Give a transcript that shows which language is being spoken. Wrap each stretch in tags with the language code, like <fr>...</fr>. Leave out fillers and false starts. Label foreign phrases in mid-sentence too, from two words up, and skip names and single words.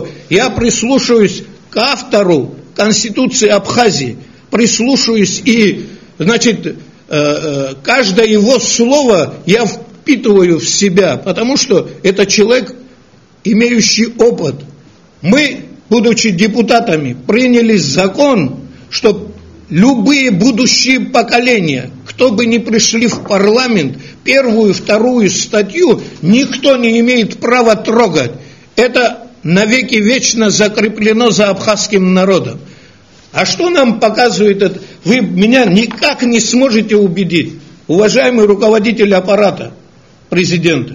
<ru>Я прислушиваюсь к автору Конституции Абхазии, прислушиваюсь и, каждое его слово я впитываю в себя, потому что это человек, имеющий опыт. Мы, будучи депутатами, приняли закон, что любые будущие поколения, кто бы ни пришли в парламент, 1-ю, 2-ю статью никто не имеет права трогать. Это навеки вечно закреплено за абхазским народом. А что нам показывает это? Вы меня никак не сможете убедить, уважаемый руководитель аппарата президента.</ru>